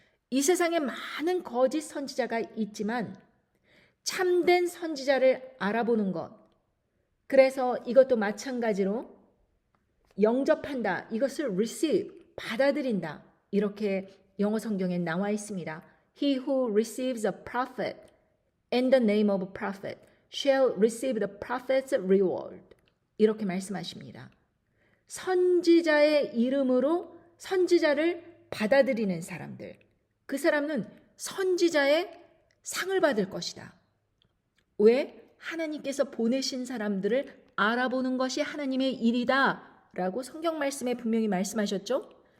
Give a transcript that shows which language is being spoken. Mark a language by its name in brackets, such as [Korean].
[Korean] 이 세상에 많은 거짓 선지자가 있지만 참된 선지자를 알아보는 것. 그래서 이것도 마찬가지로 영접한다. 이것을 receive, 받아들인다. 이렇게 영어 성경에 나와 있습니다. [English] He who receives a prophet in the name of a prophet shall receive the prophet's reward. [Korean] 이렇게 말씀하십니다. 선지자의 이름으로 선지자를 받아들이는 사람들. 그 사람은 선지자의 상을 받을 것이다. 왜? 하나님께서 보내신 사람들을 알아보는 것이 하나님의 일이다 라고 성경 말씀에 분명히 말씀하셨죠.